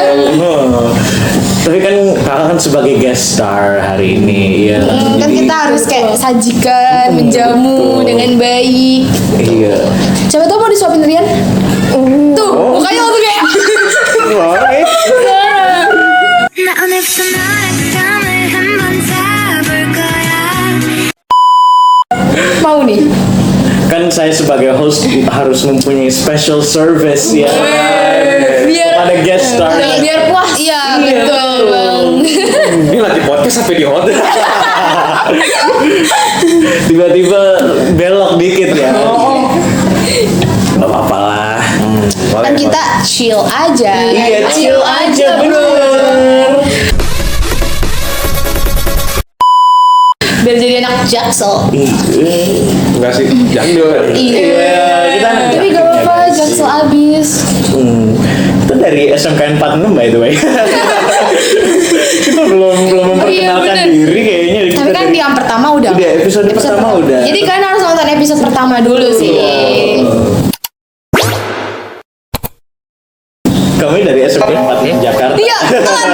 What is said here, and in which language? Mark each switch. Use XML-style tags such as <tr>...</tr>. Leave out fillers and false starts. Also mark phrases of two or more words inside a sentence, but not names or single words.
<id>Tapi kan kakak kan sebagai</id> <en>guest star</en> <id>hari ini, ya. Kan kita harus kayak sajikan, menjamu dengan baik. Iya. Coba tuh mau disuapin Rian? Tuh, mukanya langsung kayak Wah,</id> <ko>나 오늘부터 너랑 썸을 한번 타볼 거야.</ko> <id>kan saya sebagai host harus mempunyai</id> <en>special service</en> <id>ya. Ada</id> <en>guest star.</en> <id>Biar puas. Iya, betul bang. Ini lagi podcast sampai di hotel. Tiba-tiba belok dikit ya. Gak apa-apa lah. Kan kita chill aja. Iya, chill aja bener. Biar jadi anak Jaksel. Enggak sih, jangan. Iya. Kita Tapi gak apa-apa, Jaksel abis. Itu dari SMK 46</id> <en>by the way.</en> <id>Kita belum memperkenalkan bener. diri kayaknya. Tapi kan di yang pertama udah. Udah, episode pertama udah. Jadi kalian harus nonton episode pertama dulu sih. Kami dari SMK 46 Jakarta. Iya, telat.</id>